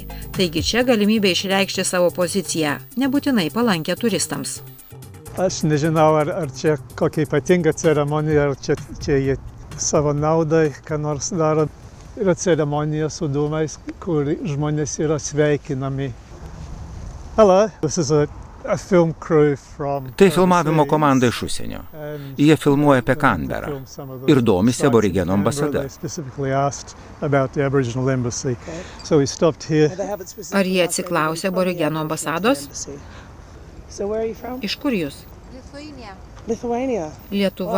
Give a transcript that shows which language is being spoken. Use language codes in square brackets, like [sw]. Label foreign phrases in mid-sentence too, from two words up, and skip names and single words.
[lt] Taigi čia galimybė išreikšti savo poziciją, nebūtinai palankę turistams. Aš nežinau, ar čia kokia ypatinga ceremonija, ar čia jie savo naudai, ką nors daro. Yra ceremonija su dūmais, kur žmonės yra sveikinami. [en] Hello, this is a film crew from... [lt] Tai filmavimo komanda iš užsienio. Jie filmuoja apie Kanberą ir domisi aborigenų ambasada. Ar jie atsiklausė aborigenų ambasados? Iš kur jūs? Lietuva.